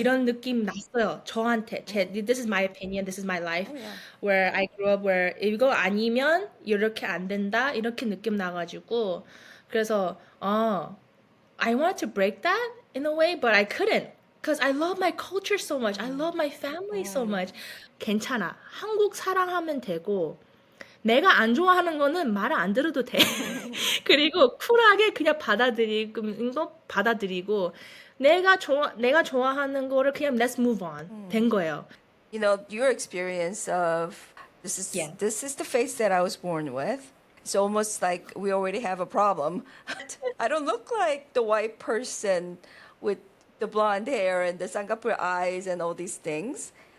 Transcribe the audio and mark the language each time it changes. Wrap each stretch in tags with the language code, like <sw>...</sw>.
<ko>이런 느낌 났어요. 저한테.</ko> <en>This is my opinion. This is my life. Oh, yeah. Where I grew up where</en> <ko>이거 아니면 이렇게 안 된다. 이렇게 느낌 나가지고 그래서</ko> <en>I wanted to break that in a way, but I couldn't. Because I love my culture so much. I love my family so much.</en> <ko>괜찮아. 한국 사랑하면 되고 내가 안 좋아하는 거는 말을 안 들어도 돼. 그리고 쿨하게 그냥 받아들이고 내가 좋아하는 거를 그냥</ko> <en>let's move on</en> <ko>된 거예요.</ko> <en>You know, your experience of Yeah. this is the face that I was born with. It's almost like we already have a problem. I don't look like the white person with the blonde hair and the 쌍꺼풀 eyes and all these things.</en>